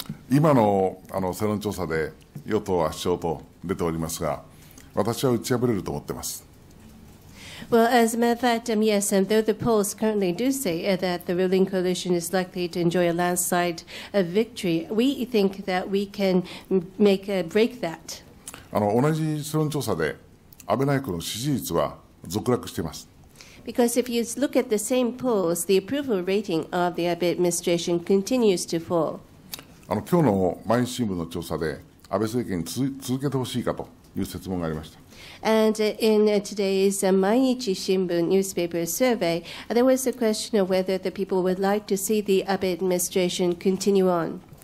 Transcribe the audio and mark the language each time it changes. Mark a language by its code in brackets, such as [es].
[ja] 今の世論調査で与党は圧勝と出ておりますが、私は打ち破れると思っています。 [en] Well, as a matter of fact, yes, and though the polls currently do say that the ruling coalition is likely to enjoy a landslide victory, we think that we can break that. [ja] 同じ世論調査で安倍内閣の支持率は続落しています。 [en] Because if you look at the same polls, the approval rating of the Abe administration continues to fall. [ja] 今日の毎日新聞の調査で安倍政権に続けてほしいかという質問がありました。 [en] And in today's Mainichi Shimbun newspaper survey, there was a question of whether the people would like to see the Abe administration continue on.